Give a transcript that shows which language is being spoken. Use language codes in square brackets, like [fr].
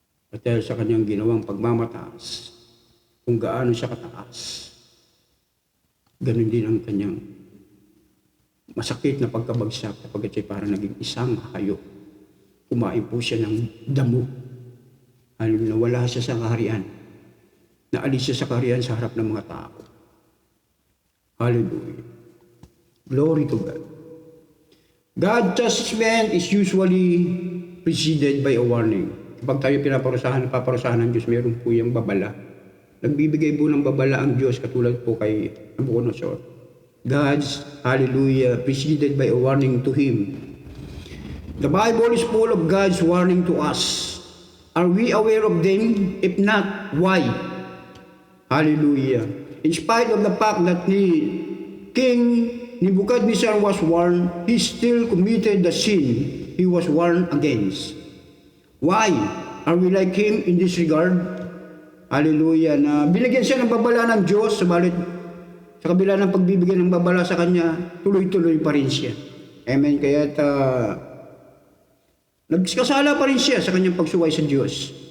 [tl] At dahil sa kanyang ginawang pagmamataas, kung gaano siya kataas, ganun din ang kanyang masakit na pagkabagsak kapag siya parang naging isang hayop. Kumain po siya ng damo. Hallelujah. Nawala siya sa kaharian. Naalis siya sa kaharian sa harap ng mga tao. [en] Hallelujah. Glory to God. God's judgment is usually preceded by a warning. [tl] Kapag tayo paparusahan ng Diyos, mayroon po yung babala. Nagbibigay po ng babala ang Diyos katulad po kay Nabucodonosor. [en] God's, hallelujah, preceded by a warning to him. The Bible is full of God's warning to us. Are we aware of them? If not, why? Hallelujah. In spite of the fact that King Nebuchadnezzar was warned, he still committed the sin he was warned against. Why? Are we like him in this regard? Hallelujah. [tl] Na binigyan siya ng babala ng Diyos, subalit sa kabila ng pagbibigay ng babala sa kanya, tuloy-tuloy pa rin siya. Amen. Kaya't nagkasala pa rin siya sa kanyang pagsuway sa Diyos.